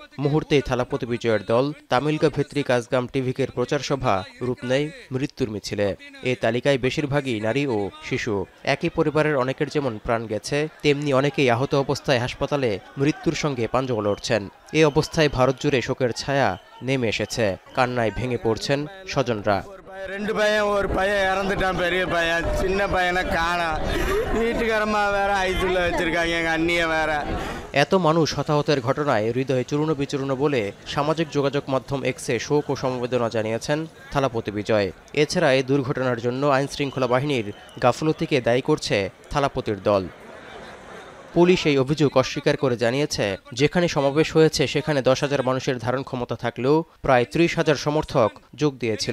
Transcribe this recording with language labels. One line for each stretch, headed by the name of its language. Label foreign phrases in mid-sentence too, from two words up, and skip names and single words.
Bangla: মুহূর্তেই থালাপতি বিজয়ের দল তামিলগা ভিত্তিক কাজগাম টিভিকের প্রচার সভা রূপ নেয় মৃত্যুর মিছিলে। এই তালিকায় বেশিরভাগই নারী ও শিশু। একই পরিবারের অনেকের যেমন প্রাণ গেছে, তেমনি অনেকেই আহত অবস্থায় হাসপাতালে মৃত্যুর সঙ্গে পাঞ্জা লড়ছেন। এই অবস্থায় ভারত জুড়ে শোকের ছায়া নেমে এসেছে। কান্নায় ভেঙে পড়ছেন স্বজনরা।
Tamil: ரெண்டு பையன், ஒரு பையன் இறந்துட்டான், பெரிய பையன். சின்ன பையனை காணா. வீட்டுக்காரம்மா வேற ஐசியூல வச்சிருக்காங்க, எங்க அண்ணிய வேற।
Bangla: এত মানুষ হতাহতের ঘটনায় হৃদয়ে চূর্ণ বিচূর্ণ বলে সামাজিক যোগাযোগ মাধ্যম এক্সে শোক ও সমবেদনা জানিয়েছেন থালাপতি বিজয়। এছাড়া এই দুর্ঘটনার জন্য আইনশৃঙ্খলা বাহিনীর গাফলতিকে দায়ী করছে থালাপতির দল। পুলিশ এই অভিযোগ অস্বীকার করে জানিয়েছে, যেখানে সমাবেশ হয়েছে সেখানে 10,000 মানুষের ধারণ ক্ষমতা থাকলেও প্রায় 30,000 সমর্থক যোগ দিয়েছিল।